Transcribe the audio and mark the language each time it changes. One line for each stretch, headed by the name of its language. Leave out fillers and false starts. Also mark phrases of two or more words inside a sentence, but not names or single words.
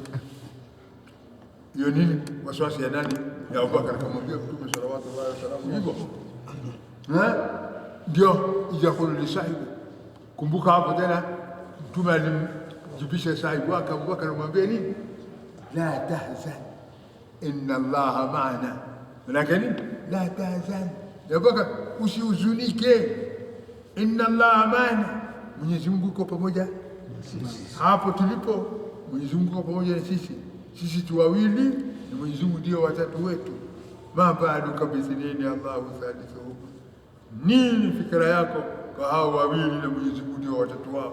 Swahili: Hiyo nini? Waswasi ya nani? Ya Abubakar. Akamwambia Mtume
Arabic: sallallahu alaihi wasallam
Swahili: hivyo.
Arabic: Ndio ijakulu lisahibu.
Swahili: Kumbuka hapo tena Mtume alimjibisha sahibu wake Abubakar, amwambia nini?
Arabic: La tahzan inna Allaha ma'ana.
Swahili: Lakini
Arabic: la tahzan,
Swahili: ya Abubakar, usihuzunike,
Arabic: inna Allaha ma'ana,
Swahili: Mwenyezi Mungu yuko pamoja. Hapo tulipo Mwenyezi Mungu pamoja na sisi, sisi tu wawili na Mwenyezi Mungu ndio watatu wetu.
Arabic: Ma ba'duka bithnini Allahu thalithuhum.
Swahili: Nini fikra yako kwa hao wawili na Mwenyezi Mungu ndio watatu wao?